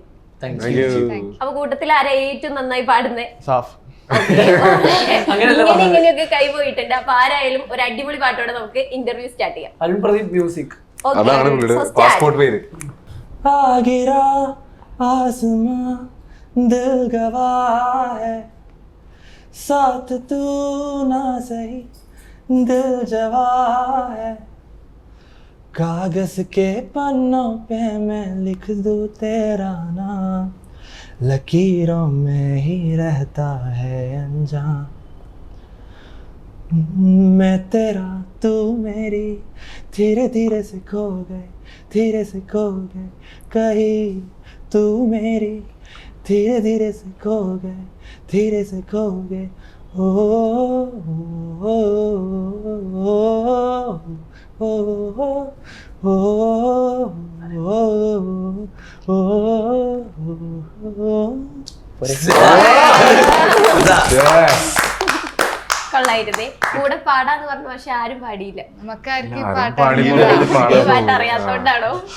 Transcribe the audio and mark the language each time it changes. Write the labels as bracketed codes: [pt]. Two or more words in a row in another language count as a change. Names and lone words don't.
[ml] അപ്പൊ കൂട്ടത്തിൽ ആരാ ഏറ്റവും നന്നായി പാടുന്നേ? ഇങ്ങനെയൊക്കെ കൈപോയിട്ടുണ്ട്. അപ്പൊ ആരായാലും ഒരു അടിപൊളി പാട്ടോടെ നമുക്ക് ഇന്റർവ്യൂ സ്റ്റാർട്ട് ചെയ്യാം. അരുൺ പ്രദീപ് മ്യൂസിക്. പാസ്പോർട്ട് പേര്. [hi] आगिरा आस्मा दिल गवाह है, साथ तू ना सही दिल जवा है, कागज के पन्नों पे मैं लिख दूं तेरा नाम, लकीरों में ही रहता है अनजान, मैं तेरा तू मेरी, धीरे धीरे से खो गए, धीरे से खो गए, कहीं तू मेरी, धीरे धीरे से खो गए, धीरे से खो गए, ओ ओ ओ [ml] കൊള്ളായിരുന്നേ. കൂടെ പാടാന്ന് പറഞ്ഞു, പക്ഷെ ആരും പാടിയില്ല. പാട്ട് അറിയാത്തോണ്ടാണോ?